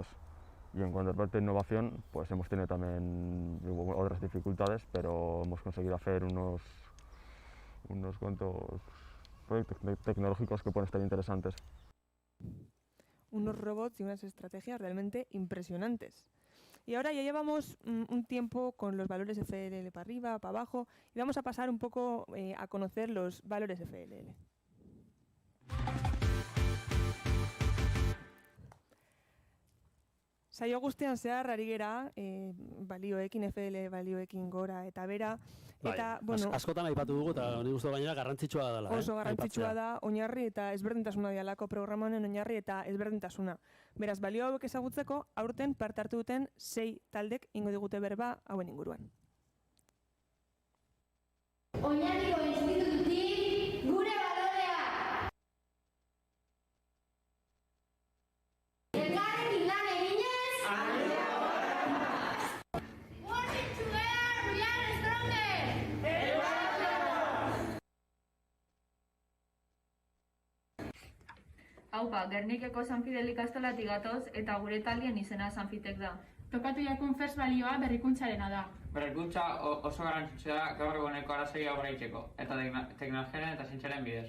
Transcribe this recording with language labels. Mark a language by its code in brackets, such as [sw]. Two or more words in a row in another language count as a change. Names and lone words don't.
[es] Y en cuanto a parte de innovación, pues hemos tenido también otras dificultades, pero hemos conseguido hacer unos cuantos proyectos tecnológicos que pueden estar interesantes. Unos robots y unas estrategias realmente impresionantes. Y ahora ya llevamos un tiempo con los valores FLL para arriba, para abajo, y vamos a pasar un poco a conocer los valores FLL. [eu] Saio guztian zehar ari gera, balioekin, FL balioekin gora eta bera. Eta, askotan aipatu dugu eta nik uste gainera garrantzitsua dela. Oso garrantzitsua da oinarri eta ezberdintasuna dialako programa honen oinarri eta ezberdintasuna. Beraz, balio hauek ezagutzeko, aurten parte hartu duten 6 taldek ingo digute berba hauen inguruan. Oinarriko institututik gure balorea! Elkarrekin lan eginez! [en] Working together, we are stronger! [eu] Haupa, Gernikeko San Fidel ikastolatik gatoz eta gure taldien izena Sanfitek da. Tokatu jakun first balioa berrikuntxarena da. Berrikuntza oso garrantzitsua da gaur eguneko arazoia aurreitzeko, eta teknologiaren eta zientziaren bidez.